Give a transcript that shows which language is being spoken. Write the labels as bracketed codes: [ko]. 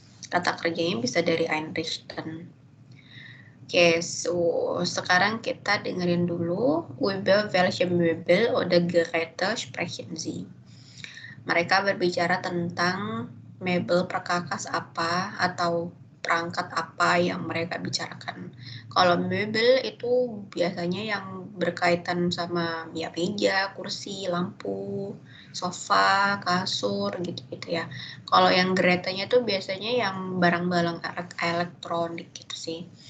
[id] Kata kerjanya bisa dari Einrichten. Oke, so sekarang kita dengerin dulu [de] über welche Möbel oder Geräte sprechen Sie. [id] Mereka berbicara tentang mebel perkakas apa atau perangkat apa yang mereka bicarakan. Kalau mebel itu biasanya yang berkaitan sama ya meja, kursi, lampu, sofa, kasur gitu-gitu ya. Kalau yang Greta-nya tuh biasanya yang barang-barang elektronik gitu sih.